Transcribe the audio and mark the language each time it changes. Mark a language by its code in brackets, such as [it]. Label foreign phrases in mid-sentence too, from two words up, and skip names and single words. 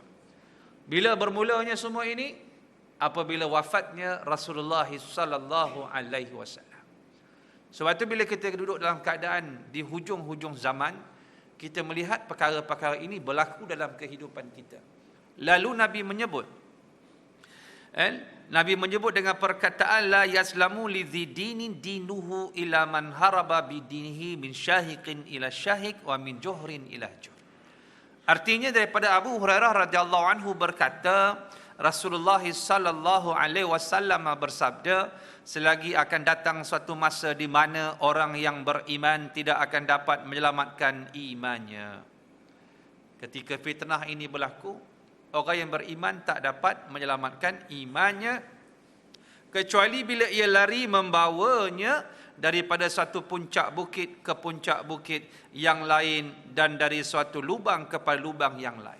[ms] Bila bermulanya semua ini? Apabila wafatnya Rasulullah [ar] صلى الله عليه وسلم. [ms] Sebab itu bila kita duduk dalam keadaan di hujung-hujung zaman, kita melihat perkara-perkara ini berlaku dalam kehidupan kita. Lalu Nabi menyebut, dengan perkataan [ar] لا يسلم لذي دين دينه إلا من هرب بدينه من شاهق إلى شاهق ومن جحر إلى جحر. [ms] Artinya daripada Abu Hurairah [ar] رضي الله عنه [ms] berkata, Rasulullah [ar] صلى الله عليه وسلم [ms] bersabda, selagi akan datang suatu masa di mana orang yang beriman tidak akan dapat menyelamatkan imannya. Ketika fitnah ini berlaku, orang yang beriman tak dapat menyelamatkan imannya, kecuali bila ia lari membawanya daripada satu puncak bukit ke puncak bukit yang lain, dan dari suatu lubang kepada lubang yang lain.